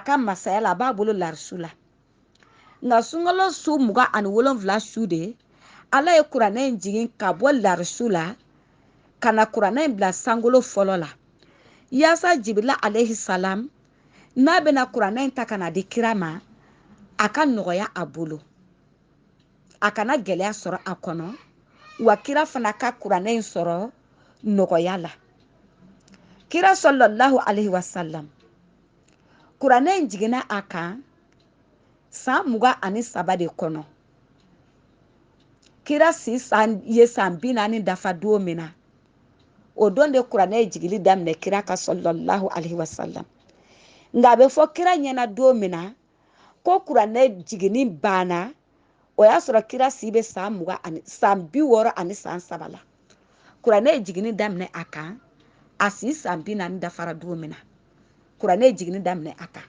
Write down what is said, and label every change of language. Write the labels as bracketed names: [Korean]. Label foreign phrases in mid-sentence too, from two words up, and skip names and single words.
[Bambara] ka masaya la a b'a bolo larisu la nka sunkalo su 27 su de ala ye kuranɛ in jigin ka bɔ larisu la ka na kuranɛ in bila sankolo fɔlɔ la yaasa jibirila [Arabic] عليه السلام [Bambara] n'a bɛna kuranɛ in ta ka na di kira ma a ka nɔgɔya a bolo a kana gɛlɛya sɔrɔ a kɔnɔ wa kira fana ka kuranɛ in sɔrɔ nɔgɔya la. Kira [Arabic] صلى الله عليه وسلم [Bambara] kuranɛ in jiginna a kan san 23 de kɔnɔ. Kira si ye san 40 dafa don min na o don de kuranɛ jigili daminɛ kira ka [Arabic] صلى الله عليه وسلم. [Bambara] Nka a bɛ fɔ kira ɲɛna don min na ko kuranɛ jigini banna o y'a sɔrɔ kira si bɛ san 63 la. Kuranɛ jigini daminɛ a kan a si san 40 dafara don min na kuranɛ jigini daminɛ a kan.